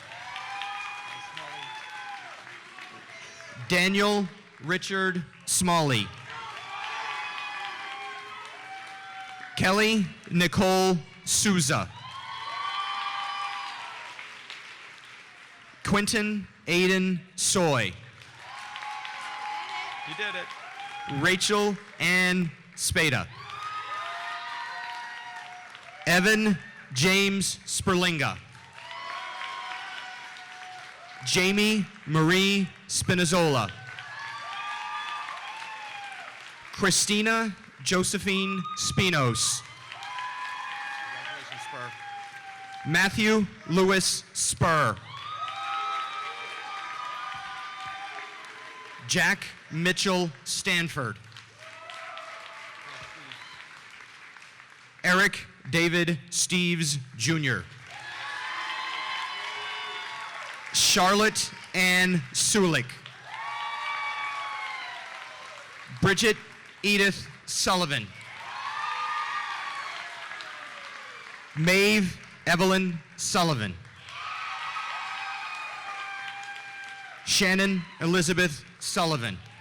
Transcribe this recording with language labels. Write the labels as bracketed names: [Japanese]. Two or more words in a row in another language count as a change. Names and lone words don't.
[English] Daniel Richard Smalley. Kelly Nicole Souza. Quentin Aiden Soy. You did it. Rachel Ann Spada. Evan James Sperlinga. Jamie Marie Spinazzola. Christina Josephine Spinos. Congratulations, Spur. Matthew Lewis Spur. Jack Mitchell Stanford. Eric David Steves Jr. Charlotte Ann Sulik. Bridget Edith Sullivan. Maeve Evelyn Sullivan. Shannon Elizabeth Sullivan.